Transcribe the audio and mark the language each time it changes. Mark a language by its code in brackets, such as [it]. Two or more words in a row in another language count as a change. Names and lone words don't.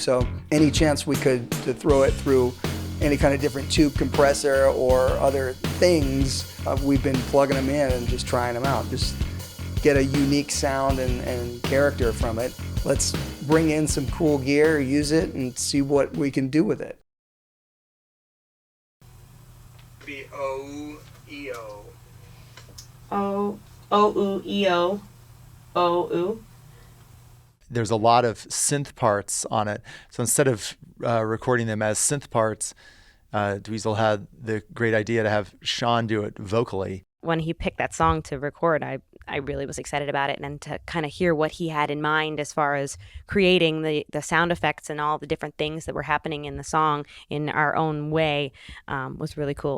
[en] So any chance we could to throw it through any kind of different tube compressor or other things, we've been plugging them in and just trying them out. Just get a unique sound and character from it. Let's bring in some cool gear, use it, and see what we can do with it. B-O-E-O. O-O-U-E-O. O-U. There's a lot of synth parts on it. So instead of recording them as synth parts, DWEEZIL had the great idea to have Sean do it vocally. When he picked that song to record, I really was excited about it, and to kind of hear what he had in mind as far as creating the sound effects and all the different things that were happening in the song in our own way was really cool.